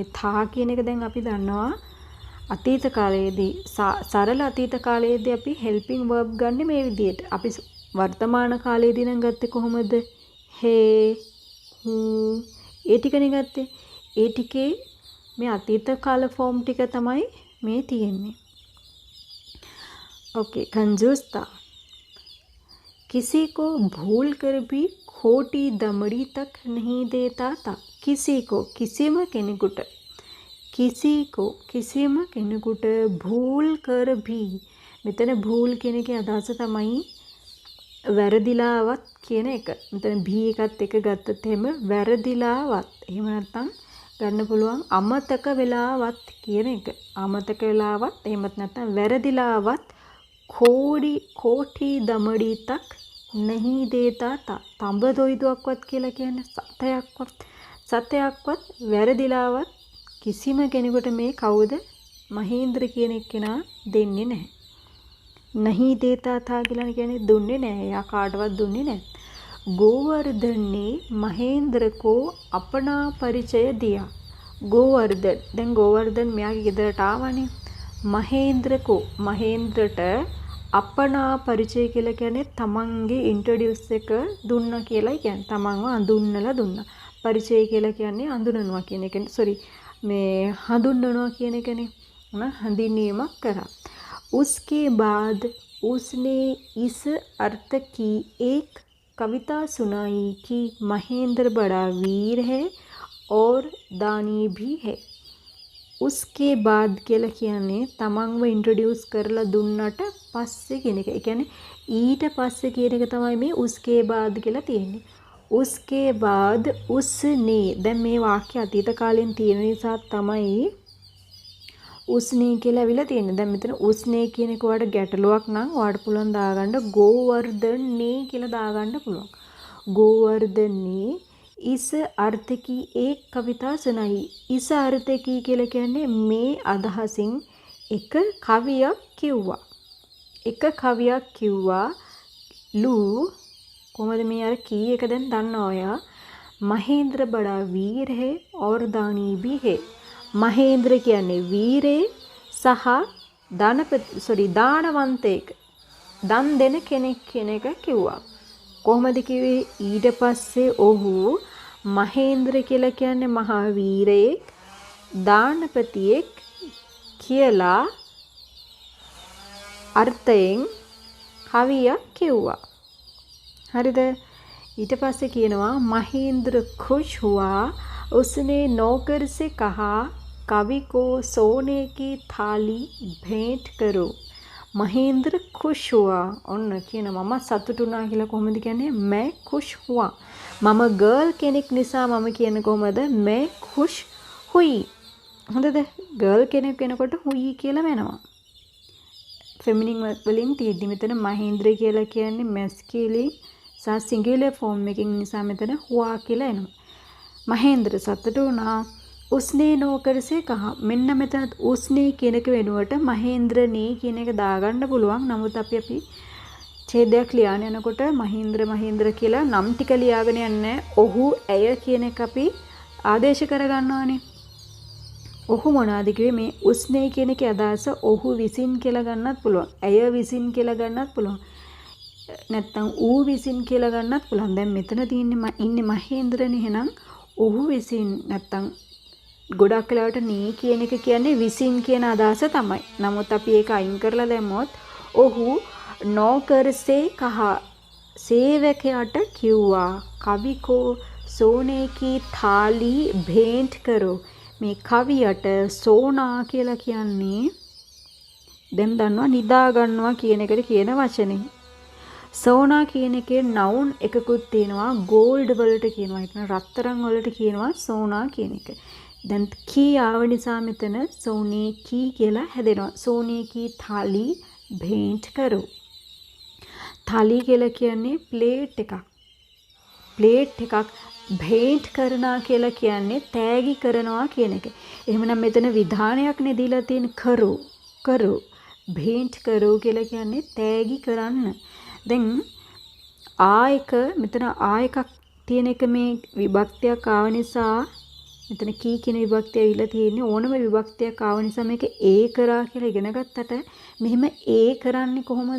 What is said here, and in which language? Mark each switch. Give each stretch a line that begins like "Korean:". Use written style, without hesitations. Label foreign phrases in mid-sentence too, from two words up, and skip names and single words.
Sinhala: තා කියන එක දැන් අපි දන්නවා අතීත කාලයේදී සරල අතීත කාලයේදී අපි
English: helping verb
Sinhala: ගන්න මේ විදිහට. අපි වර්තමාන කාලයේදී නම් ගත්තේ කොහොමද?
Hindi: है, हूँ
Sinhala: ඒ ටිකනේ ගත්තේ. ඒ ටිකේ මේ අතීත කාල ෆෝම් ටික තමයි में තියෙන්නේ.
Hindi: ओके, कंजूस था. किसी को भूल कर भी खोटी दमड़ी तक नहीं देता था. किसी को किसीम
Sinhala: කෙනෙකුට කිසිම කෙනෙකුට
Hindi: भूल कर भी.
Sinhala: මෙතන භූල් කියන එකේ අදහස තමයි වැරදිලාවත් කියන එක. මෙතන ભી එකත් එක ගත්තත් එහෙම වැරදිලාවත්. එහෙම නැත්නම් ගන්න පුළුවන් අමතක වෙලාවත් කියන එක. අමතක වෙලාවත් එහෙමත් නැත්නම් වැරදිලාවත්
Hindi: खोटी दमड़ी तक नहीं देता था.
Sinhala: තඹ දොයිදුවක්වත් කියලා කියන්නේ සතයක්වත් වැරදිලාවත් කිසිම කෙනෙකුට මේ කවුද? මහේන්ද්‍ර කියන එක්කෙනා දෙන්නේ නැහැ.
Hindi: नहीं देता था
Sinhala: කියලා කියන්නේ දුන්නේ නැහැ. එයා කාටවත් දුන්නේ නැහැ.
Hindi: गोवर्धन ने महेंद्र को अपना परिचय दिया. गोवर्धन.
Sinhala: දැන් ගෝවර්ධන මෙයාගේ ගෙදරට ආවනේ. මහේන්ද්‍රට
Hindi: अपना परिचय
Sinhala: කියලා කියන්නේ තමන්ගේ ඉන්ට්‍රොඩියුස් එක දුන්නා කියලා කියන්නේ. තමන්ව අඳුන්නලා දුන්නා. පරිචය කියලා කියන්නේ අඳුනනවා කියන එක. මේ හඳුන්වනවා කියන එකනේ. හඳුන්වීමක් කරා.
Hindi: उसके बाद उसने इस अर्थ की एक कविता सुनाई कि महेंद्र बड़ा वीर है और दानी भी है. उसके बाद
Sinhala: කියලා කියන්නේ තමන්ව ඉන්ට්‍රොඩියුස් කරලා දුන්නට පස්සේ කියන එක. ඒ කියන්නේ ඊට පස්සේ කියන එක තමයි මේ
Hindi: उसके बाद
Sinhala: කියලා තියෙන්නේ. उसके बाद उसने. දැන් මේ වාක්‍ය අතීත කාලෙන් තියෙන නිසා තමයි उसने කියලා අවිලා තියෙන්නේ. දැන් මෙතන उसने කියන එක වඩ ගැටලුවක් නම් ඔයාලට පුළුවන් දාගන්න
Hindi: गोवर्धन ने
Sinhala: කියලා දාගන්න පුළුවන්.
Hindi: गोवर्धन ने इस अर्थ की एक कविता सुनाई. इस अर्थ की
Sinhala: කියලා කියන්නේ මේ අදහසින් එක කවියක් කිව්වා. ලු කොහමද මේ අර කී එක දැන් දන්නවා ඔයා.
Hindi: महेंद्र बड़ा वीर है और दानी भी है.
Sinhala: මහේන්ද්‍ර කියන්නේ වීරේ සහ දානවන්තයෙක්. දන් දෙන කෙනෙක් කියන එක කිව්වා. කොහොමද කිව්වේ? ඊට පස්සේ ඔහු මහේන්ද්‍ර කියලා කියන්නේ මහා වීරයෙක්, දානපතියෙක් කියලා අර්ථයෙන් කවියක් කිව්වා. හරිද? ඊට පස්සේ කියනවා
Hindi: महेंद्र खुश हुआ. उसने नौकर से कहा कवि को सोने की थाली भेंट करो. महेंद्र खुश हुआ.
Sinhala: ඔන්න කියනවා මම සතුටු වුණා කියලා. කොහොමද කියන්නේ?
Hindi: मैं खुश हुआ.
Sinhala: මම ගර්ල් කෙනෙක් නිසා මම කියන්නේ කොහොමද?
Hindi: मैं खुश हुई.
Sinhala: හොඳද? ගර්ල් කෙනෙක් වෙනකොට हुई කියලා වෙනවා. ෆෙමිනින් වලින් තියෙද්දි මෙතන මහේන්ද්‍ර කියලා කියන්නේ මැස්කියුලින් සහ සිංගියුලර් ෆෝම් එකකින් නිසා මෙතන हुआ කියලා එනවා. महेंद्र සතුටු වුණා.
Hindi: उसने नौकर से कहा.
Sinhala: මෙන්න මෙතන उसने කියන එක වෙනුවට මහේන්ද්‍ර නේ කියන එක දාගන්න පුළුවන්. නමුත් අපි ඡේදයක් ලියාන යනකොට මහේන්ද්‍ර කියලා නම් ටික ලියාගෙන යන්නේ. ඔහු ඇය කියන එක අපි ආදේශ කරගන්නවානේ. ඔහු මොනවාද කිව්වේ? මේ उसने කියන එකේ අදහස ඔහු විසින් කියලා ගන්නත් පුළුවන්. ඇය විසින් කියලා ගන්නත් පුළුවන්. නැත්තම් ඌ විසින් කියලා ගන්නත් පුළුවන්. දැන් මෙතන තියෙන්නේ ඉන්නේ මහේන්ද්‍රනේ. එහෙනම් ඔහු විසින් නැත්තම් ගොඩක් වෙලාවට නී කියන එක කියන්නේ විසින් කියන අදහස තමයි. නමුත් අපි ඒක අයින් කරලා දැම්මොත් ඔහු
Hindi: नौकर से कहा
Sinhala: සේවකයාට කිව්වා
Hindi: कवि को सोने की थाली भेंट करो.
Sinhala: මේ කවියට සෝනා කියලා කියන්නේ දැන් දන්නවා නිදා ගන්නවා කියන එකට කියන වචනේ. සෝනා කියන එකේ නවුන් එකකුත් තියෙනවා ගෝල්ඩ් වලට කියනවා. ඒ කියන්නේ රත්තරන් වලට කියනවා සෝනා කියන එක. දැන් කී ආව නිසා මෙතන
Hindi: सोने की
Sinhala: කියලා හැදෙනවා.
Hindi: सोने की थाली भेंट करो. थाली
Sinhala: කියලා කියන්නේ ප්ලේට් එකක්. ප්ලේට් එකක් भेंट කරනවා කියලා කියන්නේ තෑගි කරනවා කියන එක. එහෙමනම් මෙතන විධානයක් නේ දීලා තියෙන කරු.
Hindi: भेंट करो
Sinhala: කියලා කියන්නේ තෑගි කරන්න. දැන් ආයක මෙතන ආයකක් තියෙන එක මේ විභක්තියක් ආව නිසා මෙතන කී කියන විභක්තිය ඇවිල්ලා තියෙන්නේ ඕනම විභක්තියක් ආව නිසා මේක ඒ කරා කියලා ඉගෙන ගත්තට මෙහෙම ඒ කරන්නේ කොහොමද?